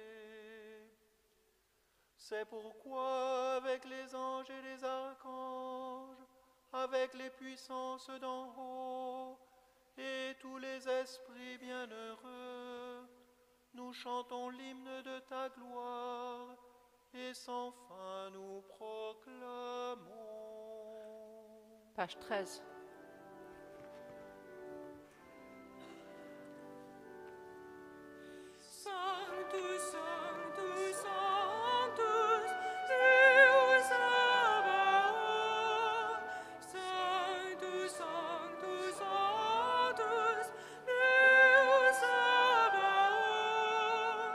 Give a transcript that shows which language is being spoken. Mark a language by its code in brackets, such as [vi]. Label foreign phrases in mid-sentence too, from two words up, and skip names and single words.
[fr] C'est pourquoi, avec les anges et les archanges, avec les puissances d'en haut et tous les esprits bienheureux, nous chantons l'hymne de ta gloire et sans fin nous proclamons. Page 13. [la] Sanctus, Sanctus, Sanctus, Deus Sabaoth. Sanctus, Sanctus, Sanctus, Deus Sabaoth.